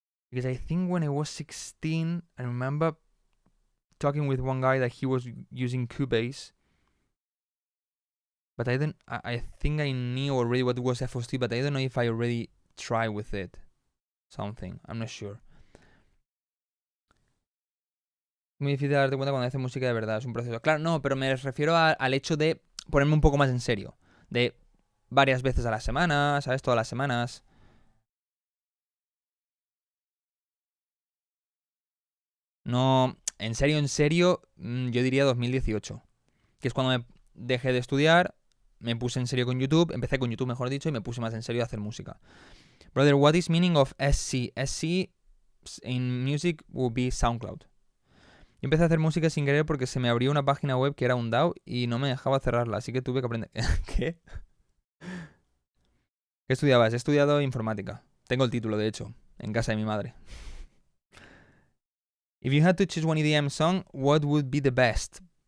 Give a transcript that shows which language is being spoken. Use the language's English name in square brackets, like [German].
[English] Because I think when I was 16, I remember talking with one guy that he was using Cubase. But I think I knew already what was FOST, but I don't know if I already tried with it. Something. I'm not sure. [Spanish] Muy difícil darte cuenta cuando haces música de verdad, es un proceso. Claro, no, pero me refiero al hecho de ponerme un poco más en serio. De varias veces a la semana, ¿sabes? Todas las semanas. No, en serio, yo diría 2018. Que es cuando me dejé de estudiar, me puse en serio con YouTube, empecé con YouTube, mejor dicho, y me puse más en serio a hacer música. [English] Brother, what is meaning of SC? SC in music will be SoundCloud. [Spanish] Yo empecé a hacer música sin querer porque se me abrió una página web que era un DAO y no me dejaba cerrarla, así que tuve que aprender. ¿Qué? ¿Qué estudiabas? He estudiado informática. Tengo el título, de hecho, en casa de mi madre. [English] If you had to choose one EDM song, what would be the best?